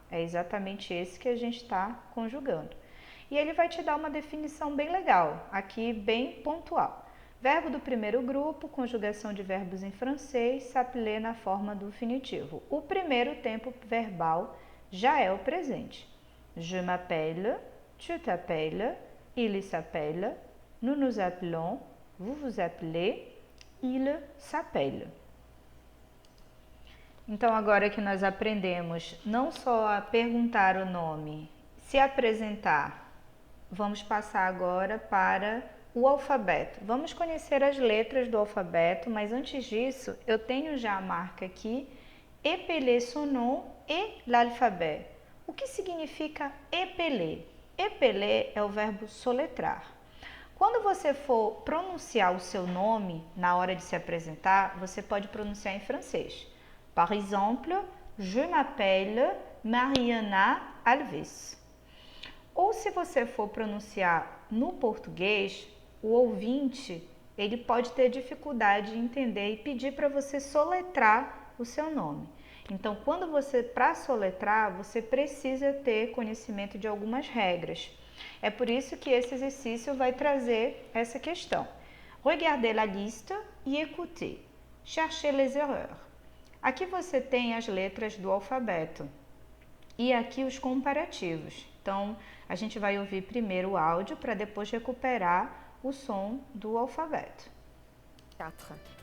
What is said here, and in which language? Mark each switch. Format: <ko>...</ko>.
<pt>É exatamente esse que a gente está conjugando. E ele vai te dar uma definição bem legal, aqui bem pontual. Verbo do primeiro grupo, conjugação de verbos em francês, s'appeler na forma do infinitivo. O primeiro tempo verbal já é o presente.</pt> <fr>Je m'appelle, tu t'appelles, il s'appelle, nous nous appelons, vous vous appelez, il s'appelle.</fr> <pt>Então, agora que nós aprendemos não só a perguntar o nome, se apresentar, vamos passar agora para o alfabeto. Vamos conhecer as letras do alfabeto, mas antes disso, eu tenho já a marca aqui,</pt> <fr>épeler son nom et l'alphabet.</fr> <pt>O que significa épeler? Épeler é o verbo soletrar. Quando você for pronunciar o seu nome na hora de se apresentar, você pode pronunciar em francês.</pt> <fr>Par exemple, je m'appelle Mariana Alves.</fr> <pt>Ou se você for pronunciar no português, o ouvinte ele pode ter dificuldade de entender e pedir para você soletrar o seu nome. Então, para soletrar, você precisa ter conhecimento de algumas regras. É por isso que esse exercício vai trazer essa questão.</pt> <fr>Regardez la liste et écoutez. Cherchez les erreurs.</fr> <pt>Aqui você tem as letras do alfabeto e aqui os comparativos. Então, a gente vai ouvir primeiro o áudio para depois recuperar o som do alfabeto. 4.</pt>